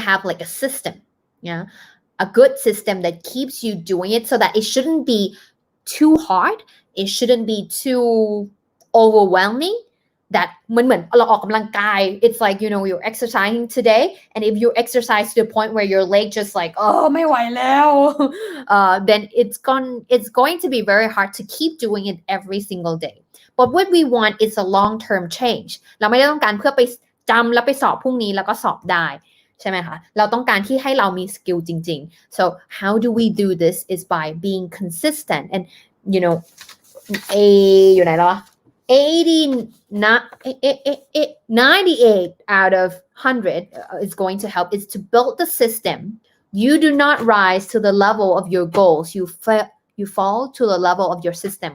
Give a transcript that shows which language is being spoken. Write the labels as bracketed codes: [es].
[en] like a system a good system that keeps you doing it so that it shouldn't be too hard it shouldn't be too overwhelming that [th] มันเหมือนเราออกกำลังกาย [en] it's like you're exercising today and if you exercise to the point where your leg just like [th] ไม่ไหวแล้ว [en] then it's going to be very hard to keep doing it every single day but what we want is a long-term change [th] เราไม่ได้ต้องการเพื่อไปจำแล้วไปสอบพรุ่งนี้แล้วก็สอบได้ใช่ไหมคะเราต้องการที่ให้เรามีสกิลจริงๆ [en] so how do we do this is by being consistent and you know [th] อยู่ไหนแล้ววะ [en] 98 out of 100 is going to help is to build the system. You do not rise to the level of your goals. You fall to the level of your system.